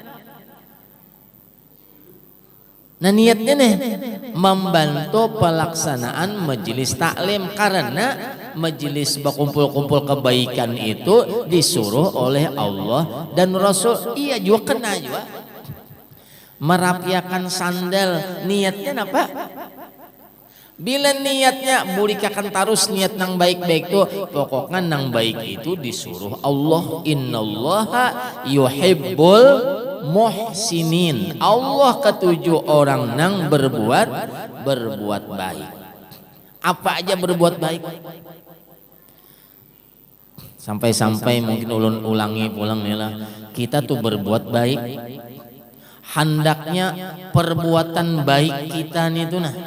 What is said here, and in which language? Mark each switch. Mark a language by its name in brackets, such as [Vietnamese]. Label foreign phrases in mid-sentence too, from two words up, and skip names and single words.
[Indonesian] Nah niatnya nih membantu pelaksanaan majelis taklim karena majelis berkumpul-kumpul kebaikan itu disuruh oleh Allah dan Rasul. [Banjar] Iya juga kena juga. [Indonesian] Merapiakan sandal niatnya apa? [Banjar] Bila niatnya burikakan tarus niat nang baik-baik tuh pokoknya nang baik itu disuruh Allah. [Arabic] Innallaha yuhibbul muhsinin. [Banjar] Allah ketujuh orang nang berbuat baik. [Indonesian] Apa aja berbuat baik. [Banjar] Sampai-sampai mungkin ulun ulangi pulang nih lah. [Indonesian] Kita tuh berbuat baik. [Banjar] Hendaknya perbuatan baik kita nih tuh nah.